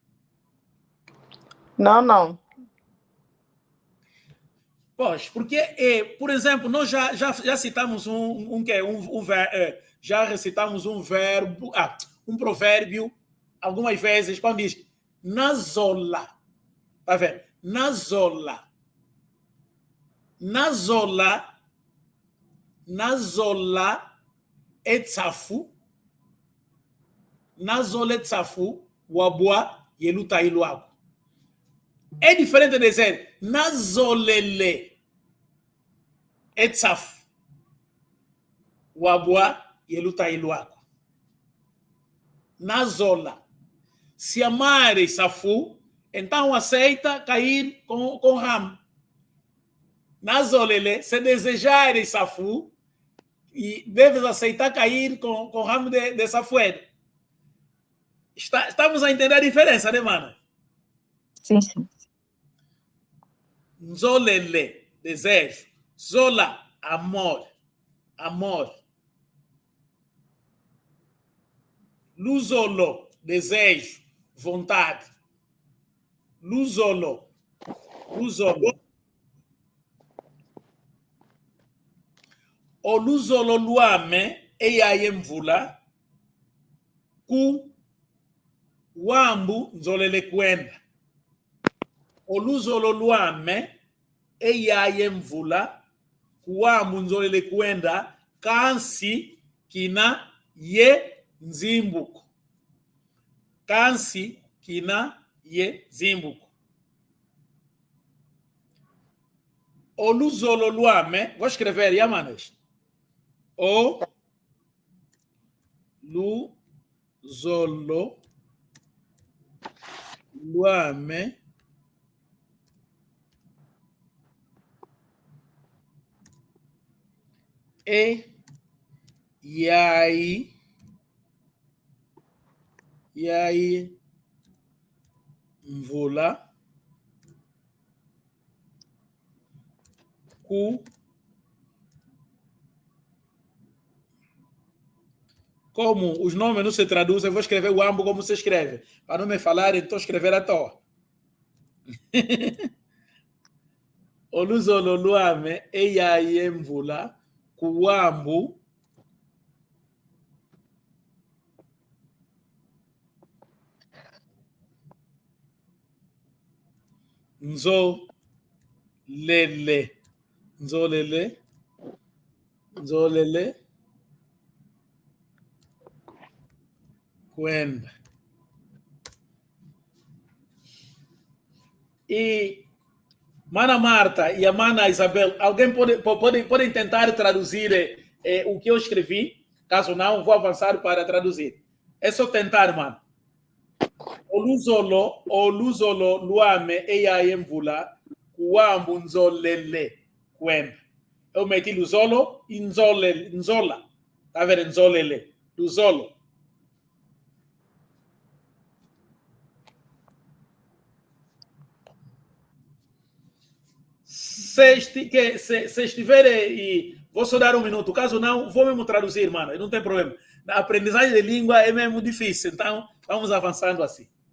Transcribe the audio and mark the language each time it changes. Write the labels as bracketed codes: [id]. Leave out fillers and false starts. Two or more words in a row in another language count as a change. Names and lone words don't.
[pt] Não. Pois, porque, por exemplo, nós já citamos já recitamos um verbo, um provérbio, algumas vezes, quando diz nazola. Tá vendo? [kg] Nazola. Nazola etsafu. Nazola etsafu, wabua, yeluta iluago. [pt] É diferente de dizer [kg] nazolele etsafu, wabua, yeluta iluago. [pt] Nazola. Se amar safu, então aceita cair com ramo. Nazolele, se desejar safu, e deves aceitar cair com ramo de safueiro. Estamos a entender a diferença, né, mano? Sim, sim. Nzolele, desejo. Zola, amor. Amor. Luzolo, desejo. Vontade. Luzolo. [kg] O luzolo luame, eyaye mvula, ku wambu nzolele kwenda. O luzolo luame, eyaye mvula, ku wambu nzolele kwenda, kansi kina ye nzimbuko. Kansi kina ye zimbuko. O luzolo luame, [pt] vou escrever, Yamanas. [kg] O luzolo luame e aí mvula ku. [pt] Como os nomes não se traduzem, eu vou escrever o ambo como se escreve. Para não me falarem, estou escrevendo à toa. [kg] Oluzolo luame, eyaye mvula, kuambu, nzolele, kwenda. [pt] E Mana Marta e a Mana Isabel, alguém podem tentar traduzir o que eu escrevi? Caso não, vou avançar para traduzir. É só tentar, mano. [kg] Oluzolo luame eyaye mvula, kuambu nzolele kwenda. [pt] Eu meti luzolo e nzola. Tá vendo? [kg] Nzolele. Luzolo. [pt] Se estiver e vou só dar um minuto, caso não, vou mesmo traduzir, mano, não tem problema. A aprendizagem de língua é mesmo difícil, então vamos avançando assim.